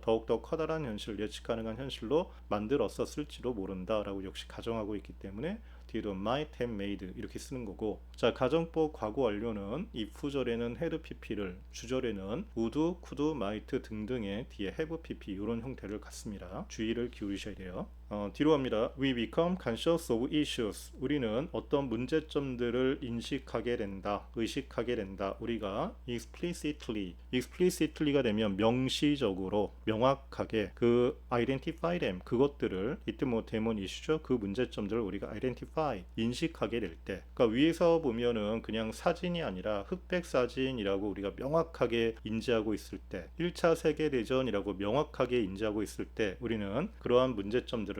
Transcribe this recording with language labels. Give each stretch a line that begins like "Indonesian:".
Korean: 더욱더 커다란 현실, 예측 가능한 현실로 만들었었을지도 모른다라고 역시 가정하고 있기 때문에 뒤에도
English: might have made
Korean: 이렇게 쓰는 거고, 자, 가정법 과거 완료는 if절에는 had pp를, 주절에는 would, could, might 등등의 뒤에 have pp 이런 형태를 갖습니다. 주의를 기울이셔야 돼요. 뒤로 갑니다.
English: We become conscious of issues.
Korean: 우리는 어떤 문제점들을 인식하게 된다, 의식하게 된다. 우리가 explicitly가 되면 명시적으로, 명확하게 그
English: identify them,
Korean: 그것들을, 이때 뭐 대문 이슈죠. 그 문제점들을 우리가 identify, 인식하게 될 때, 그러니까 위에서 보면은 그냥 사진이 아니라 흑백 사진이라고 우리가 명확하게 인지하고 있을 때, 1차 세계대전이라고 명확하게 인지하고 있을 때 우리는 그러한 문제점들을